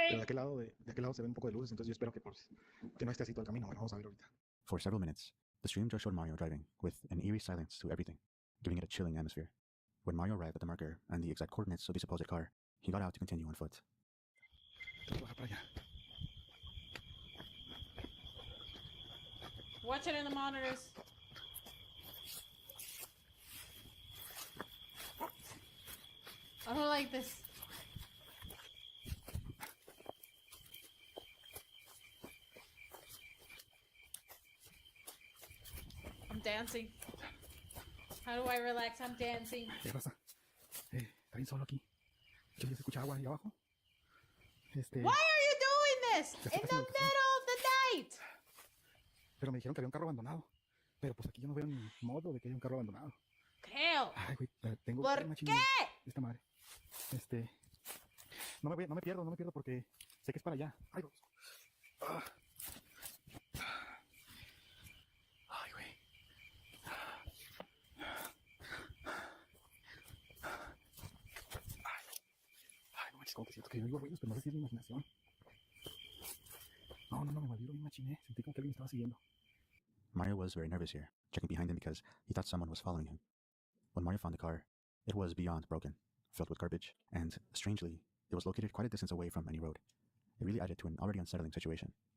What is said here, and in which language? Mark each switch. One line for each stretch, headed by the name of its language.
Spanish: Pero de aquel lado se ve un poco de luces, entonces yo espero que, pues, que no esté así todo el camino. Bueno, vamos a ver ahorita.
English: For several minutes, the stream just showed Mario driving, with an eerie silence to everything, giving it a chilling atmosphere. When Mario arrived at the marker and the exact coordinates of the supposed car, he got out to continue on foot. Watch it in the monitors. I don't like this. I'm dancing. How do I relax? I'm dancing.
Spanish: ¿Qué pasa? Está bien solo aquí. Yo ya se escucha agua ahí abajo.
English: Why are you doing this in the middle of the night?
Spanish: Pero me dijeron que había un carro abandonado. Pero pues aquí yo no veo ni modo de que haya un carro abandonado. Creo. Ay, güey, tengo ¿Por una qué? Esta madre. No me pierdo porque sé que es para allá. Ay, Dios. Ay, güey. Ay, no manches, como que siento que yo oigo ruidos, pero no sé si es mi imaginación. No, me volví bien machiné. Sentí como que alguien me estaba siguiendo.
English: Mario was very nervous here, checking behind him because he thought someone was following him. When Mario found the car, it was beyond broken, filled with garbage, and strangely, it was located quite a distance away from any road. It really added to an already unsettling situation.